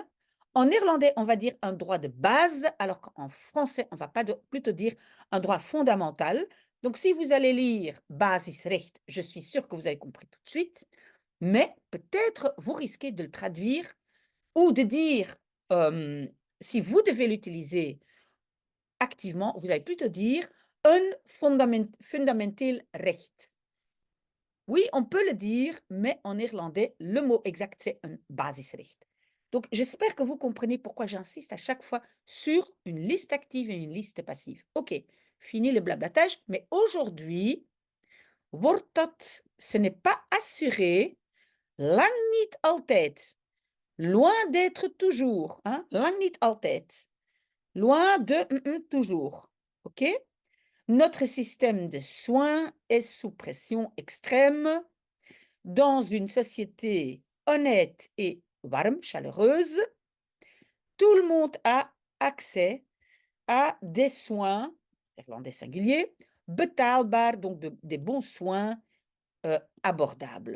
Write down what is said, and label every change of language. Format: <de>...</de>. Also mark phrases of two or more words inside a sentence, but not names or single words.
<fr>En néerlandais, on va dire un droit de base, alors qu'en français, on va pas plutôt dire un droit fondamental. Donc, si vous allez lire basisrecht, je suis sûre que vous avez compris tout de suite, mais peut-être vous risquez de le traduire ou de dire, si vous devez l'utiliser activement, vous allez plutôt dire un</fr> <nl>fundamenteel recht.</nl> <fr>Oui, on peut le dire, mais en néerlandais, le mot exact, c'est un basisrecht. Donc, j'espère que vous comprenez pourquoi j'insiste à chaque fois sur une liste active et une liste passive. OK, fini le blablatage, mais aujourd'hui,</fr> <nl>wordt dat,</nl> <fr>ce n'est pas assuré,</fr> <nl>lang niet altijd,</nl> <fr>loin d'être toujours, hein?</fr> <nl>Lang niet altijd,</nl> <fr>loin de toujours. OK? Notre système de soins est sous pression extrême. Dans une société honnête et warm, chaleureuse, tout le monde a accès à des soins, néerlandais singulier, betaalbaar, donc des bons soins abordables.</fr>